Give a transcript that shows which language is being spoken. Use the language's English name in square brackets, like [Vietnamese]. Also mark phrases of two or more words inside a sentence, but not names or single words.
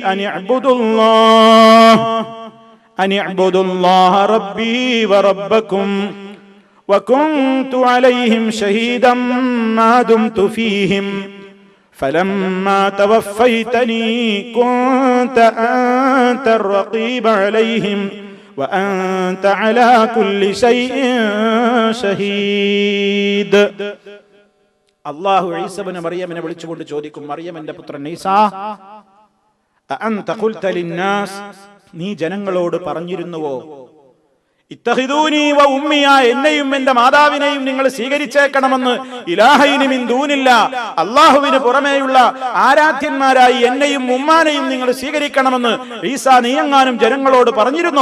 [Arabic] أن اعبدوا الله ربي وربكم وكنت عليهم شهيدا ما دمت فيهم فلما توفيتني كنت أنت الرقيب عليهم وأنت على كل شيء شهيد. [Malayalam] അല്ലാഹു ഈസ ഇബ്നു മറിയമിനെ വിളിച്ചുകൊണ്ട് ചോദിക്കും, മറിയമിന്റെ പുത്രൻ ഈസ, [Arabic] أأنت قلت للناس, [Malayalam] നീ ജനങ്ങളോട് പറഞ്ഞിരുന്നുവോ, [Arabic] اتخذوني وأمي, [Malayalam] എന്നെയും എന്റെ മാതാവിനെയും നിങ്ങൾ സ്വീകരിച്ചേക്കണമെന്ന്, [Arabic] إلهين من دون الله, [Malayalam] അല്ലാഹുവിന് പുറമേയുള്ള ആരാധ്യന്മാരായി എന്നെയും ഉമ്മാനെയും നിങ്ങൾ സ്വീകരിക്കണമെന്ന് ഈസ നീയെങ്ങാനും ജനങ്ങളോട് പറഞ്ഞിരുന്നോ?